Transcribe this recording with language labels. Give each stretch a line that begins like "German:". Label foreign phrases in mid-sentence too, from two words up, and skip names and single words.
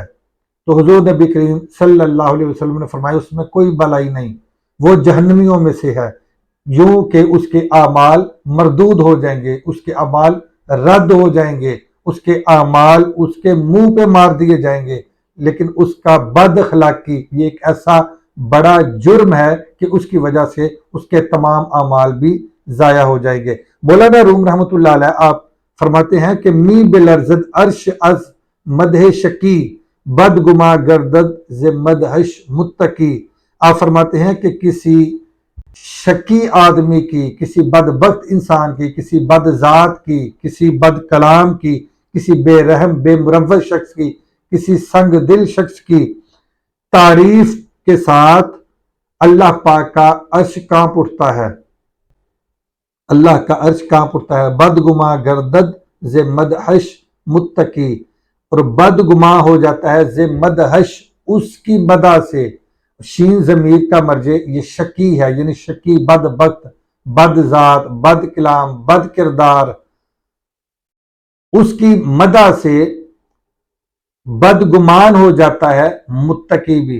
Urdu: تو حضور نبی کریم
Arabic: صلی اللہ علیہ وسلم
Urdu: نے فرمایا اس میں کوئی بھلائی نہیں، وہ جہنمیوں میں سے ہے، یوں کہ اس کے اعمال مردود ہو جائیں گے، اس کے اعمال رد ہو جائیں گے، اس کے اعمال اس کے منہ پہ مار دیے جائیں گے، لیکن اس کا بد اخلاقی یہ ایک ایسا بڑا جرم ہے کہ اس کی وجہ سے اس کے تمام اعمال بھی ضائع ہو جائیں گے۔ مولانا روم
Arabic: رحمۃ اللہ علیہ
Urdu: آپ فرماتے ہیں کہ
Persian: می بلرزد عرش از مدح شکی، بد گما گردد ز مدحش متقی۔
Urdu: آپ فرماتے ہیں کہ کسی شکی آدمی کی، کسی بدبخت انسان کی، کسی بد ذات کی، کسی بد کلام کی، کسی بے رحم بے مروت شخص کی، کسی سنگ دل شخص کی تعریف کے ساتھ اللہ پاک کا عرش کانپ اٹھتا ہے، اللہ کا عرش کانپ اٹھتا ہے۔
Persian: بدگما گردد ز مدحش متقی،
Urdu: اور بدگما ہو جاتا ہے
Persian: ز مدحش
Urdu: اس کی مدح سے، شین ضمیر کا مرجع یہ شکی ہے، یعنی شکی بدبخت، بد ذات، بد کلام، بد کردار، اس کی مدح سے بدگمان ہو جاتا ہے متقی بھی۔